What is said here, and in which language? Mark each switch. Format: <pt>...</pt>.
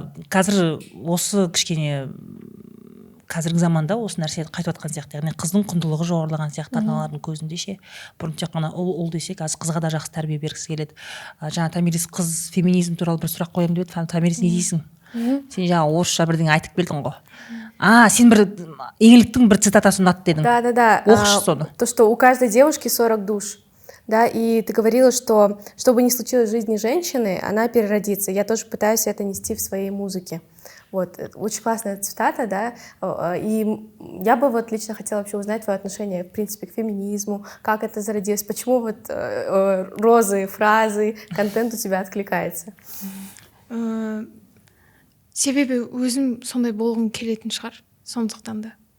<kk>Қазір осы кішкене қазіргі заманда осы нәрсені қайтып жатқан сияқты, яғни қыздың құндылығы жоғарылаған сияқты аналардың көзінде ше. Бұрын тек қана ұл десе, қазір қызға да жақсы тәрбие бергісі келеді. Жаңа Томирис қыз феминизм туралы бір сұрақ қоямын деп еді. Томирис не дейсің? Сен жаңа орысша бірдеңе айтып келдің ғой. Сен бір еңліктің бір цитатасын ұнатты дедің.</kk> <ru>Да.</ru> <kk>Оқышы соны.</kk> <ru>То, что у каждой девушки 40 душ. Да, и ты говорила, что бы ни случилось в жизни женщины, она переродится. Я тоже пытаюсь это нести в своей музыке. Вот, очень классная цитата, да, и я бы вот лично хотела вообще узнать твое отношение, в принципе, к феминизму, как это зародилось, почему вот розы, фразы, контент у тебя откликается.</ru> <kk>Себебі өзім сондай болғым келетін шығар, сондықтан да.</kk>